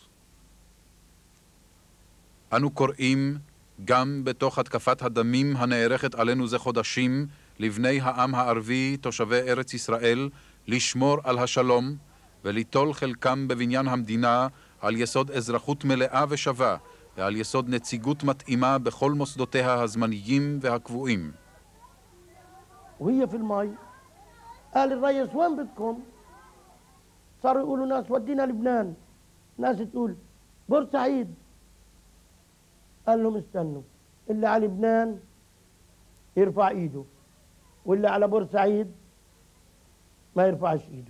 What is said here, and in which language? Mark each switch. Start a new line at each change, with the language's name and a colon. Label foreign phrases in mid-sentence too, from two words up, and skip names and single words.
Hebrew: אנו קוראים, גם בתוך התקפת הדמים הנערכת עלינו זה חודשים, לבני העם הערבי, תושבי ארץ ישראל, לשמור על השלום וליטול חלקם בבניין המדינה על יסוד אזרחות מלאה ושווה ועל יסוד נציגות מתאימה בכל מוסדותיה הזמניים והקבועים.
Arabic: وهي في الماي قال الريس وين بدكم؟ صاروا يقولوا ناس ودينا لبنان، ناس تقول بورسعيد. قال لهم استنوا، اللي على لبنان يرفع ايده واللي على بورسعيد ما يرفعش ايده.